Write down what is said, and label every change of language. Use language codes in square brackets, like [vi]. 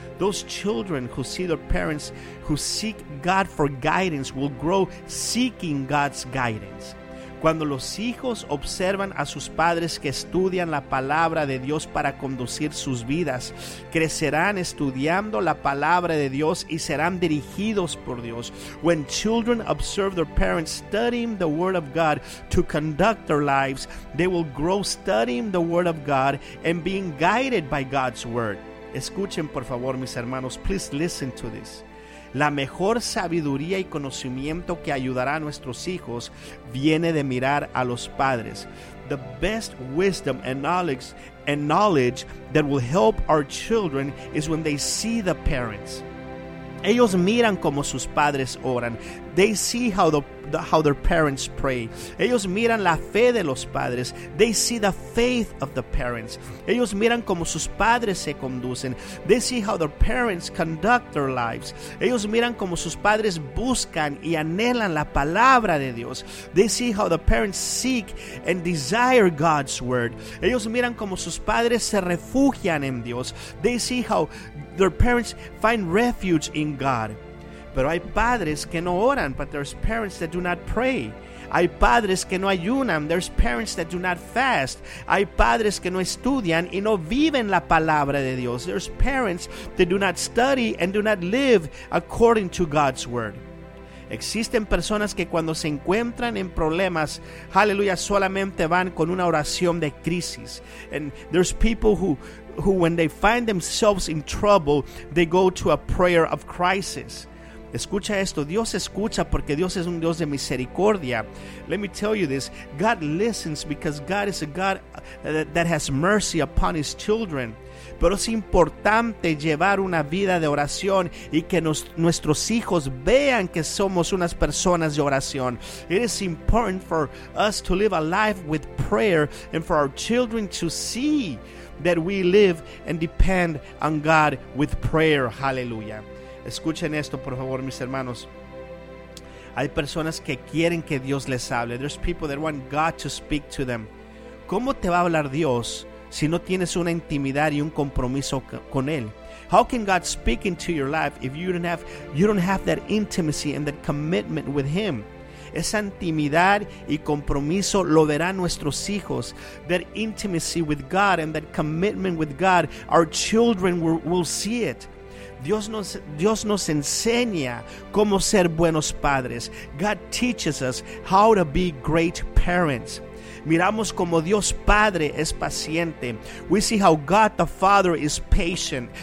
[en] Those children who see their parents who seek God for guidance will grow seeking God's guidance. [es] Cuando los hijos observan a sus padres que estudian la palabra de Dios para conducir sus vidas, crecerán estudiando la palabra de Dios y serán dirigidos por Dios. [en] When children observe their parents studying the word of God to conduct their lives, they will grow studying the word of God and being guided by God's word. [es] Escuchen por favor, mis hermanos, [en] please listen to this. [es] La mejor sabiduría y conocimiento que ayudará a nuestros hijos viene de mirar a los padres. [en] The best wisdom and knowledge that will help our children is when they see the parents. [es] Ellos miran cómo sus padres oran. [en] They see how their parents pray. [es] Ellos miran la fe de los padres. [en] They see the faith of the parents. [es] Ellos miran cómo sus padres se conducen. [en] They see how their parents conduct their lives. [es] Ellos miran cómo sus padres buscan y anhelan la palabra de Dios. [en] They see how the parents seek and desire God's word. [es] Ellos miran cómo sus padres se refugian en Dios. [en] They see how their parents find refuge in God. [es] Pero hay padres que no oran, [en] but there's parents that do not pray. [es] Hay padres que no ayunan, [en] there's parents that do not fast. [es] Hay padres que no estudian y no viven la palabra de Dios. [en] There's parents that do not study and do not live according to God's word. [es] Existen personas que cuando se encuentran en problemas, aleluya, solamente van con una oración de crisis. [en] And there's people who when they find themselves in trouble, they go to a prayer of crisis. [es] Escucha esto, Dios escucha porque Dios es un Dios de misericordia. [en] Let me tell you this, God listens because God is a God that has mercy upon his children. [es] Pero es importante llevar una vida de oración y que nuestros hijos vean que somos unas personas de oración. [en] It is important for us to live a life with prayer and for our children to see that we live and depend on God with prayer. [es] Hallelujah. Escuchen esto, por favor, mis hermanos. Hay personas que quieren que Dios les hable. [en] There's people that want God to speak to them. [es] ¿Cómo te va a hablar Dios si no tienes una intimidad y un compromiso con Él? [en] How can God speak into your life if you don't have that intimacy and that commitment with Him? [es] Esa intimidad y compromiso lo verán nuestros hijos. [en] That intimacy with God and that commitment with God, our children will see it. [es] Dios nos enseña cómo ser buenos padres. [en] God teaches us how to be great parents. [es] Miramos cómo Dios Padre es paciente. [en] We see how God the Father is patient.